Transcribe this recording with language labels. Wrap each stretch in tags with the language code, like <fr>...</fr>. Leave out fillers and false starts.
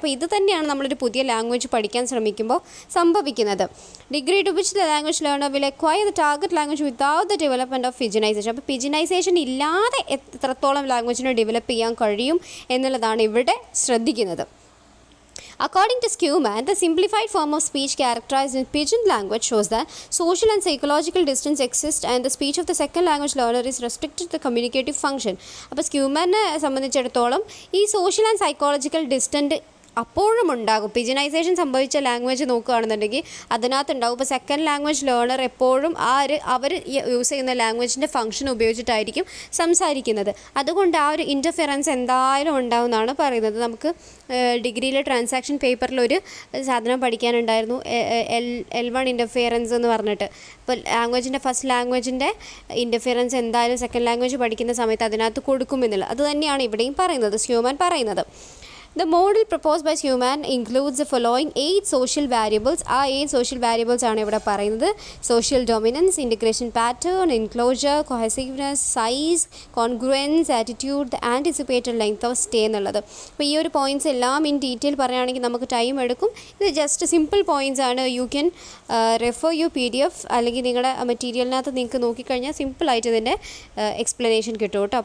<ml>അപ്പോൾ ഇത് തന്നെയാണ് നമ്മളൊരു പുതിയ ലാംഗ്വേജ് പഠിക്കാൻ ശ്രമിക്കുമ്പോൾ സംഭവിക്കുന്നത്.</ml> <en>Degree to which the language learner will acquire the target language without the development of pidginization.</en> <ml>അപ്പോൾ പിജിനൈസേഷൻ ഇല്ലാതെ എത്രത്തോളം ലാംഗ്വേജിനെ ഡെവലപ്പ് ചെയ്യാൻ കഴിയും എന്നുള്ളതാണ് ഇവിടെ ശ്രദ്ധിക്കുന്നത്.</ml> <en>According to Schumann, the simplified form of speech characterized in pidgin language shows that social and psychological distance exists and the speech of the second language learner is restricted to the communicative function.</en> <ml>അപ്പോൾ സ്ക്യൂമാനെ സംബന്ധിച്ചിടത്തോളം ഈ social and psychological distant അപ്പോഴും ഉണ്ടാകും. പിജിനൈസേഷൻ സംഭവിച്ച language നോക്കുകയാണെന്നുണ്ടെങ്കിൽ അതിനകത്തുണ്ടാകും. ഇപ്പോൾ second language learner എപ്പോഴും അവർ use ചെയ്യുന്ന ലാംഗ്വേജിൻ്റെ ഫംഗ്ഷൻ ഉപയോഗിച്ചിട്ടായിരിക്കും സംസാരിക്കുന്നത്. അതുകൊണ്ട് ആ ഒരു ഇൻ്റർഫിയറൻസ് എന്തായാലും ഉണ്ടാവുമെന്നാണ് പറയുന്നത്. നമുക്ക് ഡിഗ്രിയിലെ ട്രാൻസാക്ഷൻ പേപ്പറിലൊരു സാധനം പഠിക്കാനുണ്ടായിരുന്നു, L1 ഇൻ്റർഫിയറൻസ് എന്ന് പറഞ്ഞിട്ട്. ഇപ്പോൾ ഫസ്റ്റ് ലാംഗ്വേജിൻ്റെ ഇൻ്റർഫിയറൻസ് എന്തായാലും സെക്കൻഡ് ലാംഗ്വേജ് പഠിക്കുന്ന സമയത്ത് അതിനകത്ത് കൊടുക്കുമെന്നുള്ളത്. അത് തന്നെയാണ് ഇവിടെയും പറയുന്നത്, സ്ക്യൂമാൻ പറയുന്നത്.</ml> <en>The model proposed by Schumann includes the following 8 social variables.</en> <ml>ആ 8 social variables ആണ് ഇവിടെ പറയുന്നത്.</ml> <en>Social dominance, integration pattern, enclosure, cohesiveness, size, congruence, attitude, the anticipated length of stay എന്നുള്ളത്.</en> <ml>അപ്പോൾ ഈ ഒരു പോയിൻറ്റ്സ് എല്ലാം ഇൻ ഡീറ്റെയിൽ പറയുകയാണെങ്കിൽ നമുക്ക് ടൈം എടുക്കും. ഇത് ജസ്റ്റ് സിമ്പിൾ പോയിൻറ്റ്സ് ആണ്.</ml> <en>you can refer you PDF</en> <ml>അല്ലെങ്കിൽ നിങ്ങളുടെ മെറ്റീരിയലിനകത്ത് നിങ്ങൾക്ക് നോക്കിക്കഴിഞ്ഞാൽ സിമ്പിളായിട്ട് ഇതിൻ്റെ എക്സ്പ്ലനേഷൻ കിട്ടും കേട്ടോ.</ml>